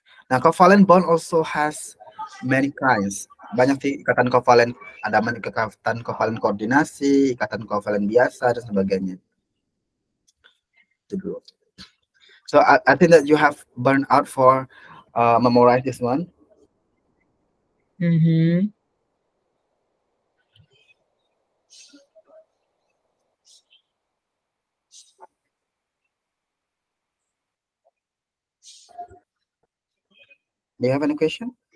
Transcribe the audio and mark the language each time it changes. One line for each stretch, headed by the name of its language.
English: Nah, covalent bond also has many kinds.
Indonesian: Banyak sih ikatan kovalen. Ada ikatan kovalen koordinasi, ikatan kovalen biasa, dan sebagainya.
English: So I think that you have burned out for memorize this one. Do you have any question?